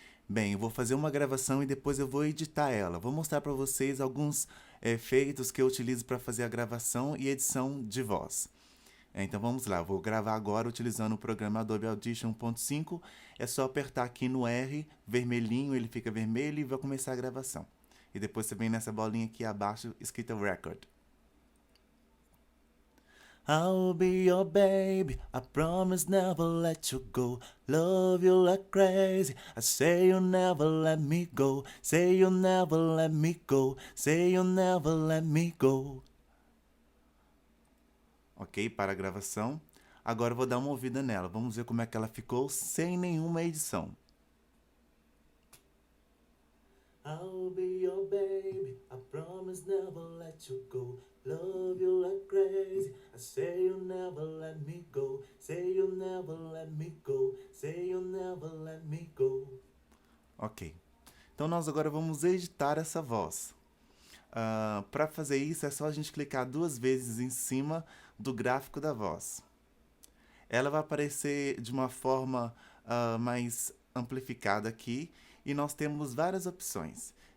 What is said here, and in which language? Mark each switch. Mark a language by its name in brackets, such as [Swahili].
[Portuguese] Bem, eu vou fazer uma gravação e depois eu vou editar ela. Vou mostrar para vocês alguns efeitos que eu utilizo para fazer a gravação e edição de voz. Então vamos lá, eu vou gravar agora utilizando o programa Adobe Audition 1.5. É só apertar aqui no R, vermelhinho, ele fica vermelho e vai começar a gravação. E depois você vem nessa bolinha aqui abaixo, escrita Record. [English] I'll be your baby, I promise never let you go. Love you like crazy, I say you'll never let me go. Say you'll never let me go, say you'll never let me go. [Portuguese] Ok, para a gravação. Agora eu vou dar uma ouvida nela, vamos ver como é que ela ficou sem nenhuma edição. [English] I'll be your baby, I promise never let you go. Love you like crazy, I say you'll never let me go. Say you'll never let me go, say you'll never let me go. [Portuguese] Ok, então nós agora vamos editar essa voz. Para fazer isso é só a gente clicar 2 vezes em cima do gráfico da voz. Ela vai aparecer de uma forma mais amplificada aqui e nós temos várias opções.